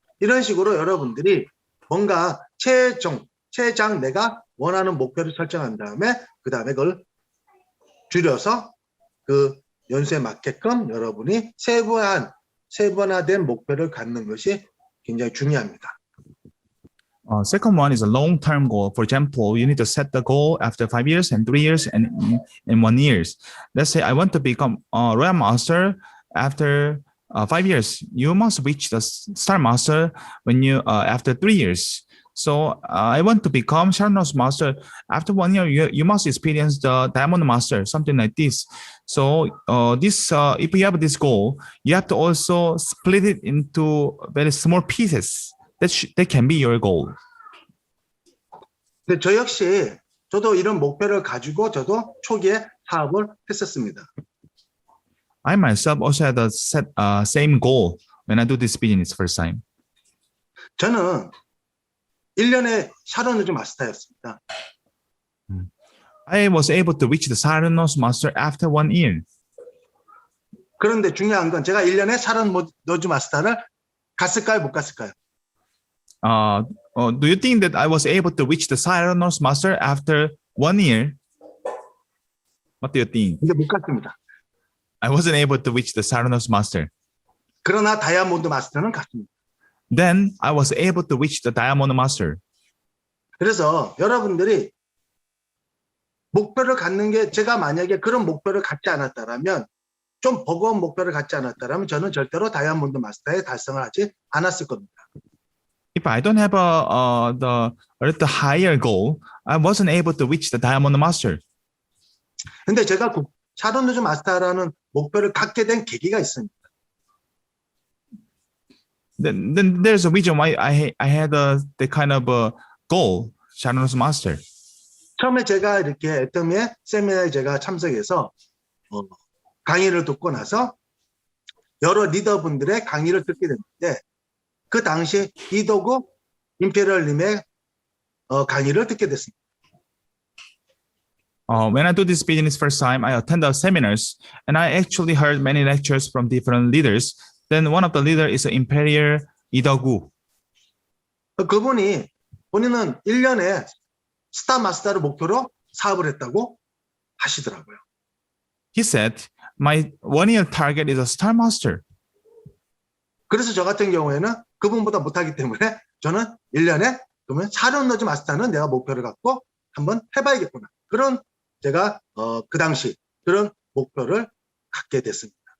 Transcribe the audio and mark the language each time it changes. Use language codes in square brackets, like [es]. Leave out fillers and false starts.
[ko] 이런 식으로 여러분들이 뭔가 최장 내가 원하는 목표를 설정한 다음에 그 다음에 그걸 줄여서 그 연수에 맞게끔 여러분이 세분화된 목표를 갖는 것이 굉장히 중요합니다. [en] Second one is a long-term goal. For example, you need to set the goal after 5 years and 3 years and in 1 year. Let's say I want to become a Royal Master after 5 years. You must reach the Star Master when after 3 years. So I want to become Sharon's Master. After 1 year, you must experience the Diamond Master, something like this. So if you have this goal, you have to also split it into very small pieces. That can be your goal. [ko] 근데 저도 이런 목표를 가지고 저도 초기에 사업을 했었습니다. [en] I myself also had the same goal when I do this business first time. [ko] 저는 1년에 샤론즈 마스터였습니다. [en] I was able to reach the Sharon's Master after 1 year. [ko] 그런데 중요한 건 제가 1년에 샤론즈 마스터를 갔을까요? 못 갔을까요? [en] Do you think that I was able to reach the Sharon's Master after 1 year? What do you think? [ko] 이게 못 갔습니다. [en] I wasn't able to reach the Sharon's Master. [ko] 그러나 다이아몬드 마스터는 갔습니다. [en] Then I was able to reach the Diamond Master. [ko] 그래서 여러분들이 목표를 갖는 게 제가 만약에 그런 목표를 갖지 않았다라면 좀 버거운 목표를 갖지 않았다라면 저는 절대로 다이아몬드 마스터에 달성을 하지 않았을 겁니다. [en] If I don't have a little higher goal, I wasn't able to reach the Diamond Master. [ko] 근데 제가 샤론즈 마스터라는 목표를 갖게 된 계기가 있습니다. [en] Then there's a reason why I had the kind of goal, Sharon's Master. [ko] 처음에 제가 이렇게 애터미의 세미나에 제가 참석해서 강의를 듣고 나서 여러 리더분들의 강의를 듣게 됐는데 그 당시 이도구 임페리얼님의 강의를 듣게 됐습니다. [en] When I do this business first time, I attend the seminars and I actually heard many lectures from different leaders. Then one of the leader is Imperial 이도구. [ko] 본인은 1년에 스타 마스터를 목표로 사업을 했다고 하시더라고요. [en] He said, my 1 year target is a Star Master. [ko] 그래서 저 같은 경우에는 그분보다 못하기 때문에 저는 1년에 그러면 샤론즈 마스터는 내가 목표를 갖고 한번 해봐야겠구나. 그런 제가 그 당시 그런 목표를 갖게 됐습니다.